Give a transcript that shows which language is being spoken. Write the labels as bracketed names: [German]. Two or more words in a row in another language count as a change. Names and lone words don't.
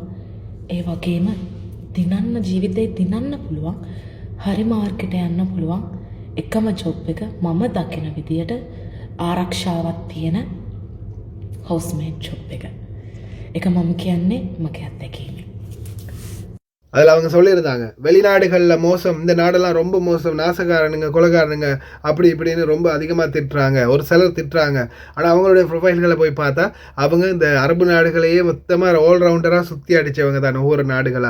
[Sinhala] ඒ වගේම දිනන්න ජීවිතේ දිනන්න පුළුවන්. හරි මාර්කෙට යන්න පුළුවන්. එකම ජොබ් එක මම දකින විදියට ආරක්ෂාවක් තියෙන [English] housemate job [Sinhala] එක. ඒක මම කියන්නේ මගේ අත්දැකීම. [Tamil] அதில் அவங்க சொல்லியிருந்தாங்க வெளிநாடுகளில் மோசம், இந்த நாடெல்லாம் ரொம்ப மோசம், நாசக்காரனுங்க கொலைகாரனுங்க அப்படி இப்படின்னு ரொம்ப அதிகமாக திட்டுறாங்க, ஒரு சிலர் திட்டுறாங்க. ஆனால் அவங்களுடைய ப்ரொஃபைல்களை போய் பார்த்தா அவங்க இந்த அரபு நாடுகளையே மொத்தமாக ஆல்ரவுண்டராக சுற்றி அடித்தவங்க தான் ஒவ்வொரு நாடுகளாக.